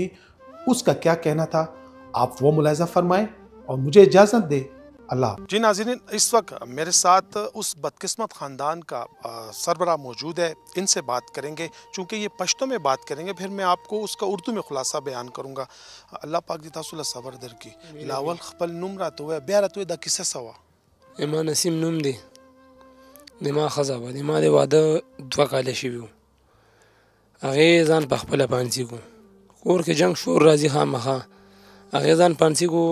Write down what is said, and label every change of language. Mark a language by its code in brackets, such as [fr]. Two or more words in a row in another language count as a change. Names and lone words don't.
[ur] اس کا کیا کہنا تھا آپ وہ ملاحظہ فرمائیں اور مجھے اجازت دیں. اللہ. جی ناظرین، اس وقت میرے ساتھ اس بدقسمت خاندان کا سربراہ موجود ہے. ان سے بات کریں گے، چونکہ یہ پشتو میں بات کریں گے، پھر میں آپ کو اس کا اردو میں خلاصہ بیان کروں گا. [ps] اللہ پاک دی تاسو له صبر درکړي. لاول خپل نوم راته وایه، بیا راته وایه دا کیسه څه وه؟ ما نسیم نوم دی، د ما ښځه وه، د ما د واده 2 کاله شوي وو. هغې ځان په خپله پانسي کو، کور کې جنګ شور راځي خامخا، هغې ځان پانسي کو.